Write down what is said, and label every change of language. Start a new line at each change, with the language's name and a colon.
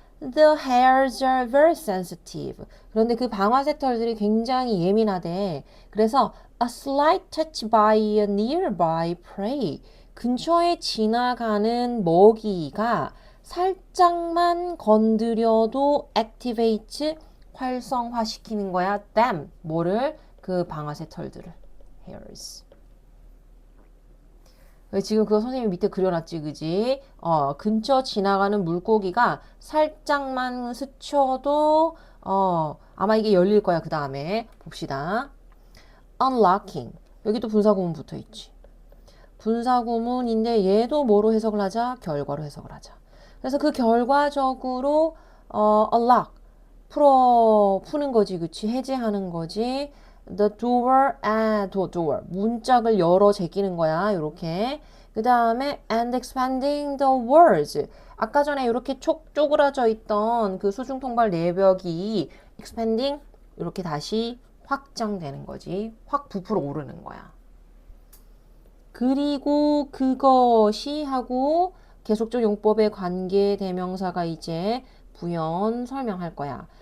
English: The hairs are very sensitive.
Korean: 그런데 그 방아쇠 털들이 굉장히 예민하대. 그래서
English: a slight touch by a nearby prey.
Korean: 근처에 지나가는 먹이가 살짝만 건드려도 activate, 활성화시키는 거야. them, 뭐를? 그 방아쇠 털들을. hairs. 지금 그거 선생님이 밑에 그려놨지, 그지? 근처 지나가는 물고기가 살짝만 스쳐도, 아마 이게 열릴 거야, 그 다음에. 봅시다. unlocking. 여기도 분사구문 붙어 있지. 분사구문인데 얘도 뭐로 해석을 하자? 결과로 해석을 하자. 그래서 그 결과적으로, unlock. 푸는 거지, 그치? 해제하는 거지.
English: The door and door.
Korean: 문짝을 열어 제끼는 거야. 요렇게. 그 다음에
English: and expanding the words.
Korean: 아까 전에 이렇게 쪼그라져 있던 그 수중 통발 내벽이 expanding 이렇게 다시 확장되는 거지. 확 부풀어 오르는 거야. 그리고 그것이 하고 계속적 용법의 관계 대명사가 이제 부연 설명할 거야.